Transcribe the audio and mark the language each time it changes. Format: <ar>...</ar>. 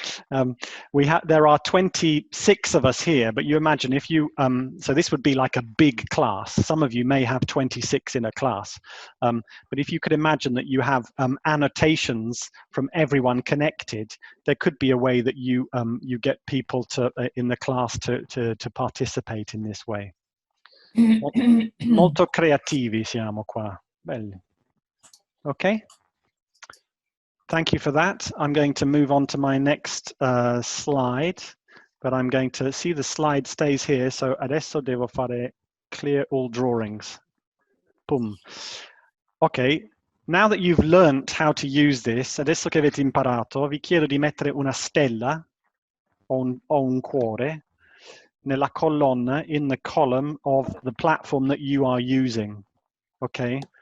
<en>There are 26 of us here, but you imagine if you, so this would be like a big class. Some of you may have 26 in a class. But if you could imagine that you have annotations from everyone connected, there could be a way that you get people to in the class to participate in this way.</en> <it>Molto creativi siamo qua.</it> <en>Belli. Okay. Thank you for that. I'm going to move on to my next slide, but I'm going to see the slide stays here. So</en> <it>adesso devo fare</it> <en>clear all drawings. Boom. Okay. Now that you've learned how to use this,</en> <it>adesso che avete imparato, vi chiedo di mettere una stella o un cuore nella colonna,</it> <en>in the column of the platform that you are using. Okay.</en>